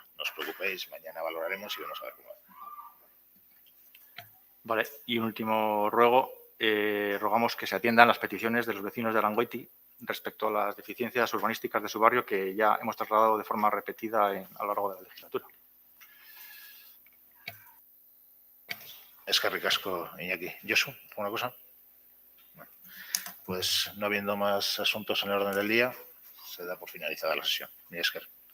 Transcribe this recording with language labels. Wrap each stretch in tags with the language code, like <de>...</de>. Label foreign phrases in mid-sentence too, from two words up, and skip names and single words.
<es>No os preocupéis, mañana valoraremos y vamos a ver cómo va. Vale, y un último ruego. Rogamos que se atiendan las peticiones de los vecinos de Arangoiti respecto a las deficiencias urbanísticas de su barrio que ya hemos trasladado de forma repetida a lo largo de la legislatura.</es> <eu>Eskerrik asko, Iñaki.</eu> <es>Josu, ¿alguna cosa? Bueno, pues no habiendo más asuntos en el orden del día, se da por finalizada la sesión.</es> <eu>Mi esker.</eu>